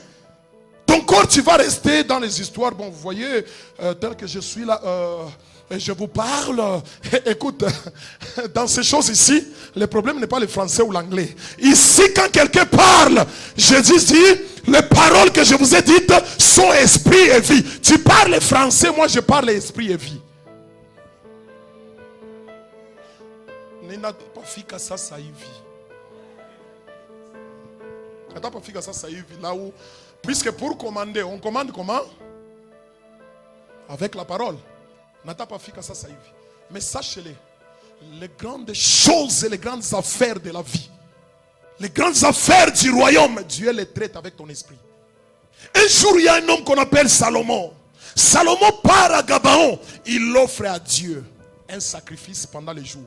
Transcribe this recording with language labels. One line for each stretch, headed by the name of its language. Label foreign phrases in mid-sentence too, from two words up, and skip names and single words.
French: Ton corps, tu vas rester dans les histoires. Bon, vous voyez, tel que je suis là, je vous parle. Écoute, dans ces choses ici, le problème n'est pas le français ou l'anglais. Ici, quand quelqu'un parle, je dis, les paroles que je vous ai dites sont esprit et vie. Tu parles français, moi je parle esprit et vie.
Swahili: Ninatapafika sasa hivi. Natapafika sasa hivi
French: là où, puisque pour commander, on commande comment? Avec la parole.
Swahili: Natapafika sasa hivi.
French: Mais sachez-le, les grandes choses et les grandes affaires de la vie, les grandes affaires du royaume, Dieu les traite avec ton esprit. Un jour, il y a un homme qu'on appelle Salomon. Salomon part à Gabaon. Il offre à Dieu un sacrifice pendant les jours.